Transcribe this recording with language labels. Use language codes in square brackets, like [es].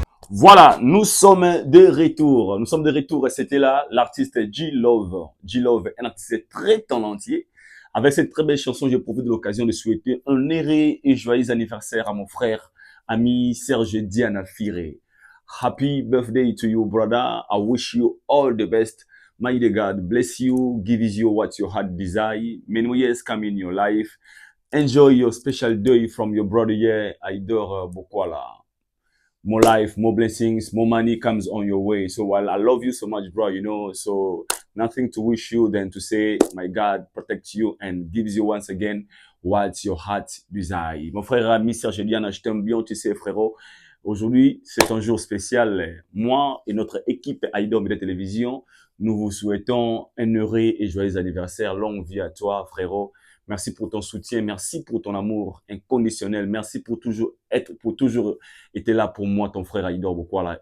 [fr] Voilà, nous sommes de retour. Nous sommes de retour et c'était là l'artiste G-Love. G-Love, un artiste très talentueux. Avec cette très belle chanson, j'ai profité de l'occasion de souhaiter un heureux et joyeux anniversaire à mon frère, ami Serge Diana Fire. [en] Happy birthday to you, brother. I wish you all the best. May the God bless you, gives you what your heart desire. Many years come in your life. Enjoy your special day from your brother here, Aïdor Bokwala. More life, more blessings, more money comes on your way. So while I love you so much, bro, you know, so nothing to wish you than to say, my God protects you and gives you once again what your heart desire. [fr] Mon frère ami Serge Diana, je t'aime bien, tu sais, frérot. Aujourd'hui, c'est un jour spécial. Moi et notre équipe Aïdor Média Télévision, nous vous souhaitons un heureux et joyeux anniversaire. Longue vie à toi, frérot. Merci pour ton soutien, merci pour ton amour inconditionnel, merci pour toujours être là pour moi, ton frère Aïdor Bokwala.